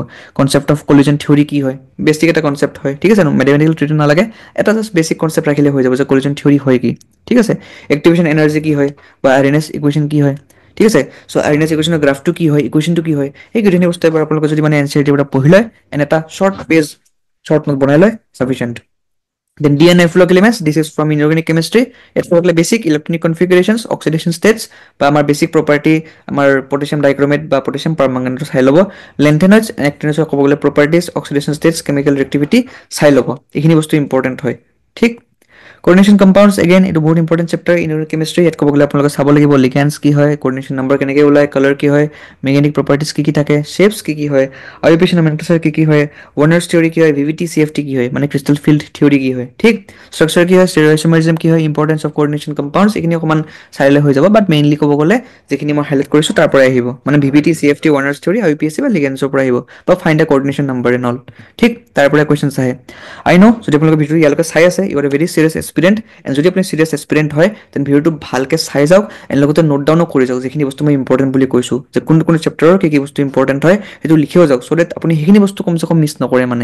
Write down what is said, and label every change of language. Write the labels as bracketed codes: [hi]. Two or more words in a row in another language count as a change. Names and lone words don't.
[en] concept of collision theory [as] কি হয়, বেছিক এটা কনচেপ্ট হয়, ঠিক আছে, মেথমেটিকেল ট্ৰিটো নালাগে, এটা [en] just basic concept [as] ৰাখিলে হৈ যাব যে [en] collision theory [as] হয় কি, ঠিক আছে। [en] activation energy [as] কি হয়, বা [en] Arrhenius equation [as] কি হয়, ঠিক আছে। চ' [en] Arrhenius equation [as] গ্ৰাফটো কি হয়, ইকুৱেশ্যনটো কি হয়, এই গোটেইখিনি বস্তু এবাৰ আপোনালোকে যদি মানে NCERT পৰা পঢ়ি লয় এণ্ড এটা [en] short note [as] বনাই লয়, চাফিচিয়েণ্ট। [en] Then DNA flow elements, this is from inorganic chemistry. It's for basic electronic configurations, oxidation states, [as] বা আমাৰ [en] basic property, [as] আমাৰ [en] potassium dichromate [as] বা [en] potassium permanganate [as] চাই ল'ব। [en] Lanthanoids and actinoids [as] ক'ব গ'লে [en] properties, oxidation states, chemical reactivity [as] চাই ল'ব। এইখিনি বস্তু ইম্পৰ্টেণ্ট হয়, ঠিক। [en] coordination compounds [as] again এইটো বহুত [en] important chapter inorganic chemistry. [as] ইয়াত ক'ব গ'লে আপোনালোকে চাব লাগিব লিগেণ্ডছ কি হয়, [en] coordination number [as] কেনেকৈ ওলায়, কালাৰ কি হয়, [en] magnetic properties [as] কি থাকে, শ্বেপছ কি হয়, [en] IUPAC nomenclature [as] কি হয়, [en] Werner's theory [as] কি হয়, [en] VBT CFT [as] কি হয়, মানে [en] crystal field theory [as] কি হয়, ঠিক। ষ্ট্ৰাকচাৰ কি হয়, ষ্টেৰিঅইচমাৰিজম কি হয়, [en] importance of coordination compounds, [as] এইখিনি অকণমান চাইলে হৈ যাব, বাট মেইনলি ক'ব গ'লে যিখিনি মই হাইলাইট কৰিছোঁ তাৰ পৰাই আহিব, মানে [en] VBT CFT, Werner's theory, IUPAC [as] বা লিগেণ্ডছৰ পৰা আহিব, বা [en] find the coordination number and all, [as] ঠিক। তাৰ পৰাই কুৱেশ্যনছ আহে। [en] I know' [as] যদি আপোনালোকে ভিডিঅ'টো ইয়ালৈকে চাই আছে, [en] you are a very serious aspirant, [as] এণ্ড যদি আপুনি [en] serious aspirant [as] হয় তেন ভিডিঅ'টো ভালকৈ চাই যাওক, এণ্ড লগতে [en] note down [as] কৰি যাওক যিখিনি বস্তু মই ইম্পৰ্টেণ্ট বুলি কৈছোঁ, যে কোনটো চেপ্টাৰৰ কি বস্তু ইম্পৰ্টেণ্ট হয় সেইটো লিখিও যাওক, [en] so that [as] আপুনি সেইখিনি বস্তু কমচে কম মিছ নকৰে মানে।